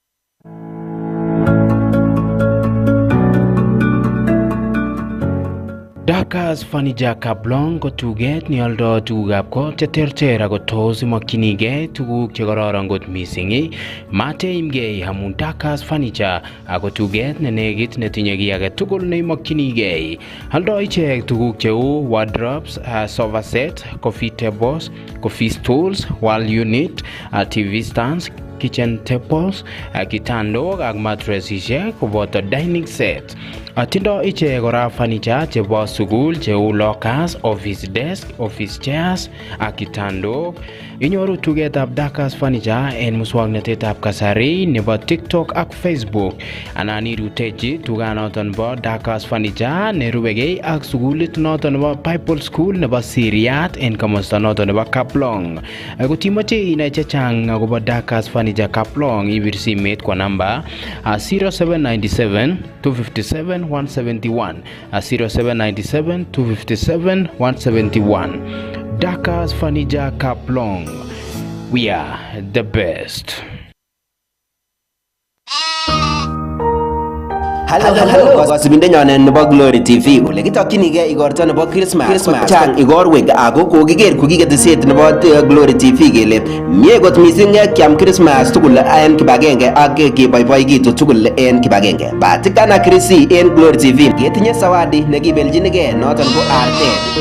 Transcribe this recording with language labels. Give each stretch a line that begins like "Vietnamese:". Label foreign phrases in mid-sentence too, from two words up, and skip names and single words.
Kalenjin: Dakas Furniture Kaplong ko tuget neoldo tugukab kot cheterter ako tos imokyinigei tuguk chekororon kot mising. Mateimgei amun Dakas Furniture ako tuget nenekit netinye kiy age tugul neimokyinigei. Oldo ichek tuguk cheu
English: wardrobes, sofa set, coffee tables, coffee stools, wall unit, TV stands, kitchen tables,
Kalenjin: kitandok ak mattressishek koboto
English: dining set.
Kalenjin: Atindo ichek kora furniture chebo sukul cheu
English: lockers, office desk, office chairs
Kalenjin: ak kitandok. Inyoru tugetab Dakas Furniture en muswoknotetab kasari nebo TikTok ak Facebook. Anan irutechi tuganoton bo Dakas Furniture nerubegei ak sukulit noton nebo Bible School nebo Siriat en komosta noton nebo Kaplong. Kotimoche inai chechang akobo Dakas Furniture Kaplong ibir simet kwa namba 0797 257 171 0797 257 171. Dakas Furniture Kaplong. We are the best. Hello, kasubindenyon nebo Glory TV. Ole kitokyinigei igorto nebo Christmas. Chang igorwek ako kokiker kokiketeset nebo Glory TV kele mie kot mising kiam Christmas tugul en kibagenge ak keboiboikitu tugul en kibagenge. Batikana Chrissy en Glory TV ketinye zawadi nekibeljinigei noton ko artet.